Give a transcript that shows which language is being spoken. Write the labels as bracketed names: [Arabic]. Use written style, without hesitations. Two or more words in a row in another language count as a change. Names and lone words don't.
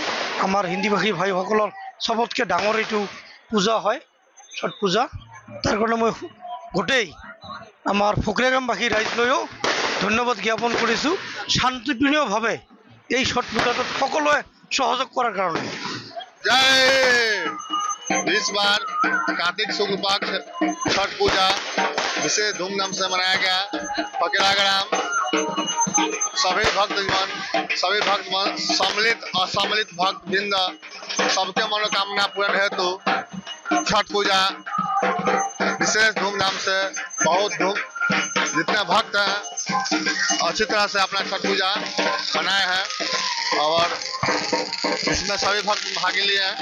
[Assamese] আমাৰ হিন্দীভাষী ভাইসকলৰ চবতকৈ ডাঙৰ এইটো পূজা হয়, ছট পূজা। তাৰ কাৰণে মই গোটেই আমাৰ ফকৰীয়াগ্ৰামবাসী ৰাইজলৈও ধন্যবাদ জ্ঞাপন কৰিছোঁ, শান্তিপূৰ্ণভাৱে এই ছট পূজাটোত সকলোৱে সহযোগ কৰাৰ কাৰণে। [Hindi] जय। इस बार कार्तिक शुक्ल पक्ष छठ पूजा विशेष धूमधाम से मनाया गया। फकरीयाग्राम सभी भक्तगण सम्मिलित असम्मिलित भक्तवृंद सबके मनोकामना पूर्ण हेतु छठ पूजा विशेष धूमधाम से जितने भक्त हैं अच्छी तरह से अपना छठ पूजा मनाए हैं और इसमें सभी भक्त भाग लिए हैं।